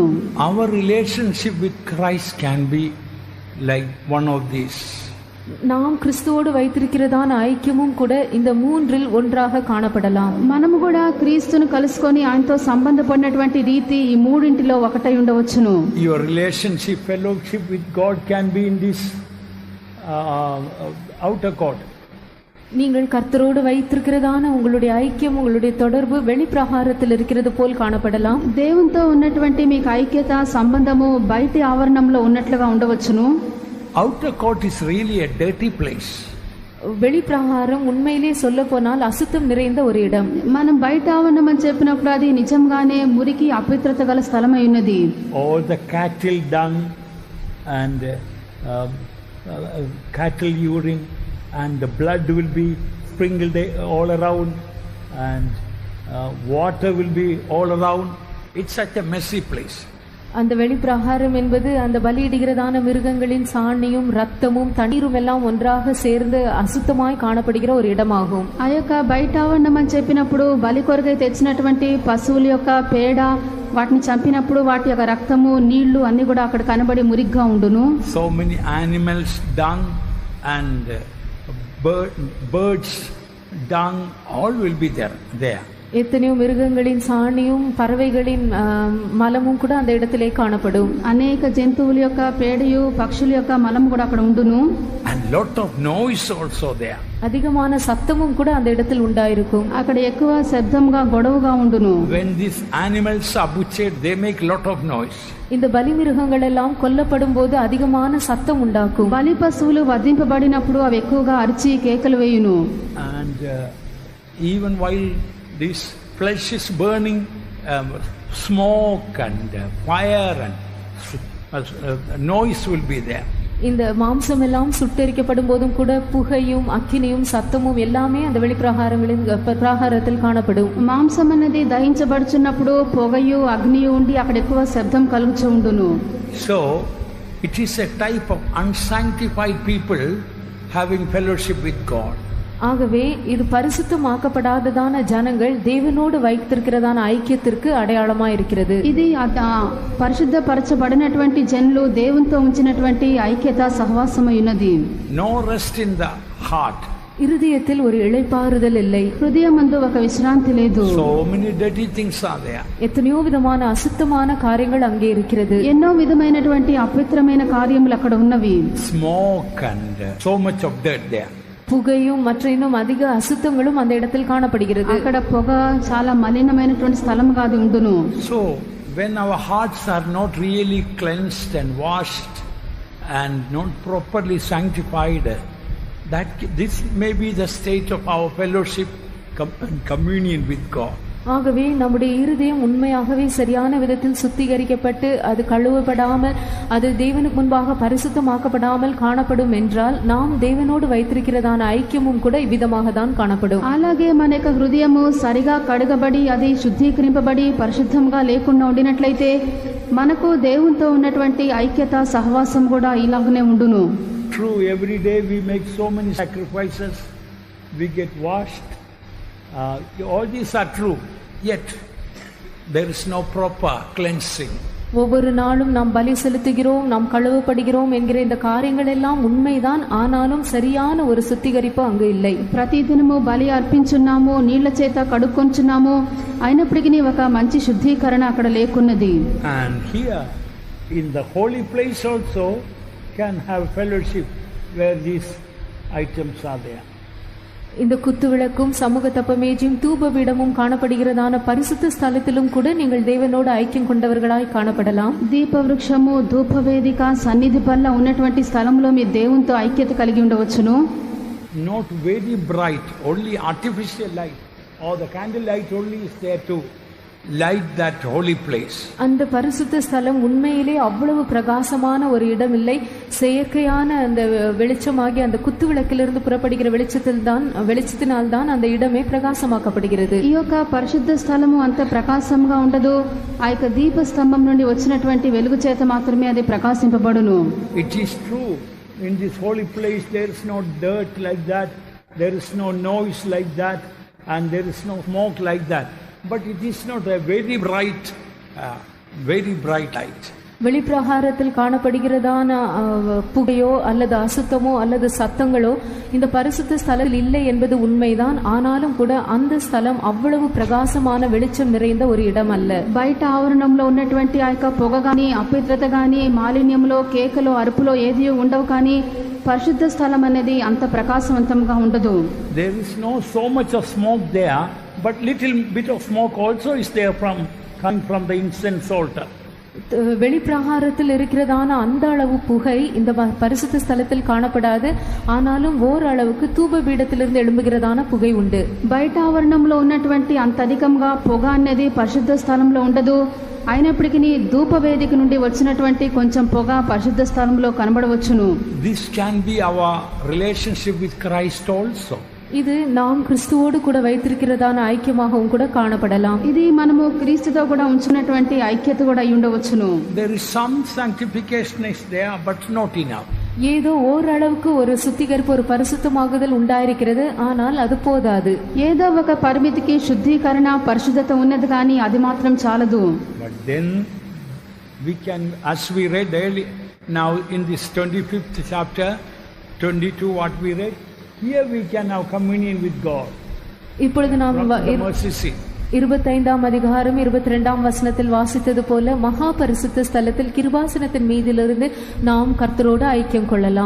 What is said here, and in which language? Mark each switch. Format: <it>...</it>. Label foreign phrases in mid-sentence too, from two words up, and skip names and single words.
<en>Our relationship with Christ can be like one of these.</en> <ta>நாம் கிறிஸ்துவோடு வைத்திருக்கிறதான ஐக்கியமும் கூட இந்த மூன்றில் ஒன்றாக காணப்படலாம்.</ta> <te>మనము కూడా క్రీస్తును కలుసుకొని ఆయనతో సంబంధపడినటువంటి రీతి ఈ మూడింటిలో ఒకటై ఉండవచ్చును.</te> <en>Your relationship, fellowship with God can be in this outer court.</en> <ta>நீங்கள் கர்த்தரோடு வைத்திருக்கிறதான உங்களுடைய ஐக்கியம் உங்களுடைய தொடர்பு வெளிப்பிரகாரத்தில் இருக்கிறது போல் காணப்படலாம்.</ta> <te>దేవునితో ఉన్నటువంటి మీకు ఐక్యత సంబంధము బయటి ఆవరణంలో ఉన్నట్లుగా ఉండవచ్చును.</te> <en>Outer court is really a dirty place.</en> <ta>வெளிப்பிரகாரம் உண்மையிலே சொல்ல போனால் அசுத்தம் நிறைந்த ஒரு இடம்.</ta> <te>మనం బయట ఆవరణం అని చెప్పినప్పుడు అది నిజంగానే మురికి అపవిత్రత గల స్థలమై ఉన్నది.</te> <en>All the cattle dung and cattle urine and the blood will be sprinkled all around and water will be all around. It's such a messy place.</en> <ta>அந்த வெளிப்பிரகாரம் என்பது அந்த பலியிடுகிறதான மிருகங்களின் சாணியும் ரத்தமும் தண்ணீரும் எல்லாம் ஒன்றாக சேர்ந்து அசுத்தமாய் காணப்படுகிற ஒரு இடமாகும்.</ta> <te>ఆ యొక్క బయట ఆవరణం అని చెప్పినప్పుడు బలి కొరకై తెచ్చినటువంటి పశువుల యొక్క పేడ వాటిని చంపినప్పుడు వాటి యొక్క రక్తము నీళ్లు అన్ని కూడా అక్కడ కనబడి మురిగ్గా ఉండును.</te> <en>So many animals dung and birds dung all will be there.</en> <ta>எத்தனையோ மிருகங்களின் சாணியும் பறவைகளின் மலமும் கூட அந்த இடத்திலே காணப்படும்.</ta> <te>అనేక జంతువుల యొక్క పేడయు పక్షుల యొక్క మలం కూడా అక్కడ ఉండును.</te> <en>And lot of noise also there.</en> <ta>அதிகமான சத்தமும் கூட அந்த இடத்தில் உண்டாயிருக்கும்.</ta> <te>అక్కడ ఎక్కువ శబ్దంగా గొడవగా ఉండును.</te> <en>When these animals are butchered, they make lot of noise.</en> <ta>இந்த பலி மிருகங்கள் எல்லாம் கொல்லப்படும் போது அதிகமான சத்தம் உண்டாக்கும்.</ta> <te>బలి పశువులు వధింపబడినప్పుడు అవి ఎక్కువగా అరిచి కేకలు వేయును.</te> <en>And even while this flesh is burning, smoke and fire and noise will be there.</en> <ta>இந்த மாம்சம் எல்லாம் சுட்டெரிக்கப்படும் போதும் கூட புகையும் அக்கினியும் சத்தமும் எல்லாமே அந்த வெளிப்பிரகாரங்களின் பிரகாரத்தில் காணப்படும்.</ta> <te>మాంసం అనేది దహించబడుచున్నప్పుడు పొగయు అగ్నియు ఉండి అక్కడ ఎక్కువ శబ్దం కలుగుచూ ఉండును.</te> <en>So it is a type of unsanctified people having fellowship with God.</en> <ta>ஆகவே இது பரிசுத்தமாக்கப்படாததான ஜனங்கள் தேவனோடு வைத்திருக்கிறதான ஐக்கியத்திற்கு அடையாளமா இருக்கிறது.</ta> <te>ఇది పరిశుద్ధపరచబడినటువంటి జనులు దేవునితో ఉంచినటువంటి ఐక్యత సహవాసమై ఉన్నది.</te> <en>No rest in the heart.</en> <ta>இருதயத்தில் ஒரு இளைப்பாறுதல் இல்லை.</ta> <te>హృదయమందు ఒక విశ్రాంతి లేదు.</te> <en>So many dirty things are there.</en> <ta>எத்தனையோ விதமான அசுத்தமான காரியங்கள் அங்கே இருக்கிறது.</ta> <te>ఎన్నో విధమైనటువంటి అపవిత్రమైన కార్యములు అక్కడ ఉన్నవి.</te> <en>Smoke and so much of dirt there.</en> <ta>புகையும் மற்ற இன்னும் அதிக அசுத்தங்களும் அந்த இடத்தில் காணப்படுகிறது.</ta> <te>అక్కడ పొగ చాలా మలినమైనటువంటి స్థలంగా అది ఉండును.</te> <en>So when our hearts are not really cleansed and washed and not properly sanctified, that this may be the state of our fellowship and communion with God.</en> <ta>ஆகவே நம்முடைய இருதயம் உண்மையாகவே சரியான விதத்தில் சுத்திகரிக்கப்பட்டு அது கழுவப்படாமல் அது தேவனுக்கு முன்பாக பரிசுத்தமாக்கப்படாமல் காணப்படும் என்றால் நாம் தேவனோடு வைத்திருக்கிறதான ஐக்கியமும் கூட இவ்விதமாக தான் காணப்படும்.</ta> <te>అలాగే మన యొక్క హృదయము సరిగా కడగబడి అది శుద్ధీకరింపబడి పరిశుద్ధంగా లేకుండా ఉండినట్లయితే మనకు దేవునితో ఉన్నటువంటి ఐక్యత సహవాసం కూడా ఇలాగనే ఉండును.</te> <en>True, every day we make so many sacrifices, we get washed. All these are true, yet there is no proper cleansing.</en> <ta>ஒவ்வொரு நாளும் நாம் பலி செலுத்துகிறோம், நாம் கழுவப்படுகிறோம் என்கிற இந்த காரியங்கள் எல்லாம் உண்மைதான். ஆனாலும் சரியான ஒரு சுத்திகரிப்பு அங்கு இல்லை.</ta> <te>ప్రతిదినము బలి అర్పించున్నాము, నీళ్ల చేత కడుక్కొంచున్నాము, అయినప్పటికీ ఒక మంచి శుద్ధీకరణ అక్కడ లేకున్నది.</te> <en>And here in the holy place also can have fellowship where these items are there.</en> <ta>இந்த குத்துவிளக்கும் சமூக தப்பமேஜும் தூபபீடமும் காணப்படுகிறதான பரிசுத்த ஸ்தலத்திலும் கூட நீங்கள் தேவனோடு ஐக்கியம் கொண்டவர்களாய் காணப்படலாம்.</ta> <te>దీపవృక్షము, ధూపవేదిక, సన్నిధి పల్ల ఉన్నటువంటి స్థలంలో మీ దేవునితో ఐక్యత కలిగి ఉండవచ్చును.</te> <en>Not very bright, only artificial light, or the candle light only is there to light that holy place.</en> <ta>அந்த பரிசுத்த ஸ்தலம் உண்மையிலே அவ்வளவு பிரகாசமான ஒரு இடம் இல்லை. செயற்கையான அந்த வெளிச்சமாகி அந்த குத்து விளக்கிலிருந்து புறப்படுகிற வெளிச்சத்தினால் தான் அந்த இடமே பிரகாசமாக்கப்படுகிறது.</ta> <te>ఈ యొక్క పరిశుద్ధ స్థలము అంత ప్రకాశంగా ఉండదు. ఆ యొక్క దీప స్తంభం నుండి వచ్చినటువంటి వెలుగు చేత మాత్రమే అది ప్రకాశింపబడును.</te> <en>It is true, in this holy place there is no dirt like that, there is no noise like that, and there is no smoke like that. But it is not a very bright light.</en> <ta>வெளிப்பிரகாரத்தில் காணப்படுகிறதான புகையோ அல்லது அசுத்தமோ அல்லது சத்தங்களோ இந்த பரிசுத்த ஸ்தலத்தில் இல்லை என்பது உண்மைதான். ஆனாலும் கூட அந்த ஸ்தலம் அவ்வளவு பிரகாசமான வெளிச்சம் நிறைந்த ஒரு இடம் அல்ல.</ta> <te>బయట ఆవరణంలో ఉన్నటువంటి ఆ యొక్క పొగ గాని, అపవిత్రత గాని, మాలిన్యంలో, కేకలో, అరుపులో ఏది ఉండవు. కానీ పరిశుద్ధ స్థలం అనేది అంత ప్రకాశవంతంగా ఉండదు.</te> <en>There is no so much of smoke there, but little bit of smoke also is there coming from the incense altar.</en> <ta>வெளிப்பிரகாரத்தில் இருக்கிறதான அந்த அளவு புகை இந்த பரிசுத்த ஸ்தலத்தில் காணப்படாது. ஆனாலும் ஓரளவுக்கு தூப பீடத்திலிருந்து எழும்புகிறதான புகை உண்டு.</ta> <te>బయట ఆవరణంలో ఉన్నటువంటి అంత అధికంగా పొగ అనేది పరిశుద్ధ స్థలంలో ఉండదు. అయినప్పటికీ ధూపవేదిక నుండి వచ్చినటువంటి కొంచెం పొగ పరిశుద్ధ స్థలంలో కనబడవచ్చును.</te> <en>This can be our relationship with Christ also.</en> <ta>இது நாம் கிறிஸ்துவோடு கூட வைத்திருக்கிறதான ஐக்கியமாகவும் கூட காணப்படலாம்.</ta> <te>ఇది మనము క్రీస్తుతో కూడా ఉంచున్నటువంటి ఐక్యత కూడా అయి ఉండవచ్చును.</te> <en>There is some sanctification is there, but not enough.</en> <ta>ஏதோ ஓரளவுக்கு ஒரு சுத்திகரிப்பு, ஒரு பரிசுத்தமாகுதல் உண்டாயிருக்கிறது. ஆனால் அது போதாது.</ta> <te>ఏదో ఒక పరిమితికి శుద్ధీకరణ, పరిశుద్ధత ఉన్నది కానీ అది మాత్రం చాలదు.</te> <en>But then we can, as we read earlier, now in this 25th chapter, 22 what we read, here we can have communion with God.</en> <ta>இப்பொழுது நாம் 25ஆம் அதிகாரம் 22ஆம் வசனத்தில் வாசித்தது போல மகா பரிசுத்த ஸ்தலத்தில் கிருபாசனத்தின் மீதிலிருந்து நாம் கர்த்தரோடு ஐக்கியம் கொள்ளலாம்.</ta>